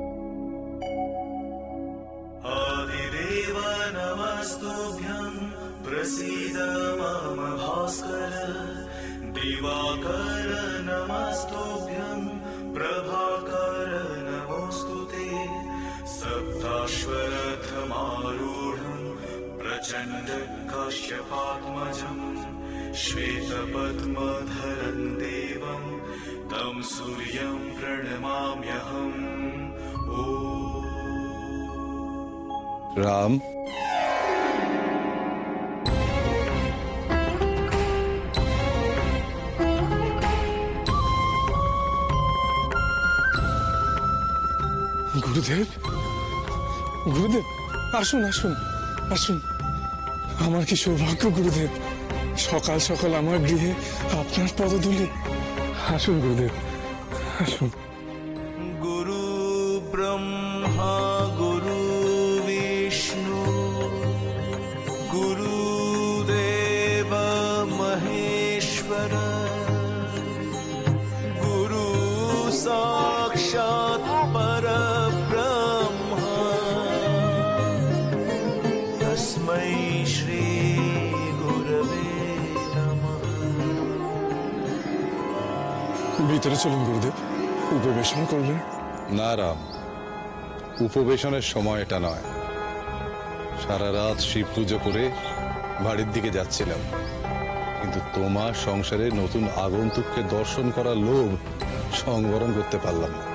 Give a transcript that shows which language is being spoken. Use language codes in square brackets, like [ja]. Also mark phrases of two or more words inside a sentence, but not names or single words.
[sa] आदिदेव नमस्तुभ्यं प्रसीद मम भास्कर दिवाकर नमस्तुभ्यं प्रभाकर नमोऽस्तु ते सप्ताश्वरथमारूढं प्रचण्ड काश्यपात्मजं श्वेतपद्मधरं देवं तं सूर्यं प्रणमाम्यहम् ॐ [bn] রাম, গুরুদেব, গুরুদেব, আসুন আসুন আসুন। আমার কি সৌভাগ্য গুরুদেব, সকাল সকাল আমার গৃহে আপনার পদধূলি। আসুন গুরুদেব, আসুন। [sa] गुरु ब्रह्मा गुरु विष्णु गुरुदेव महेश्वर गुरु साक्षात् परब्रह्म तस्मै श्री गुरवे नमः। [bn] ভিতরে চলুন গুরুদেব, উপবেশন করবেন। না রাম, উপবেশনের সময় এটা নয়। সারা রাত শিব পুজো করে বাড়ির দিকে যাচ্ছিলাম, কিন্তু তোমার সংসারে নতুন আগন্তুককে দর্শন করার লোভ সংবরণ করতে পারলাম না।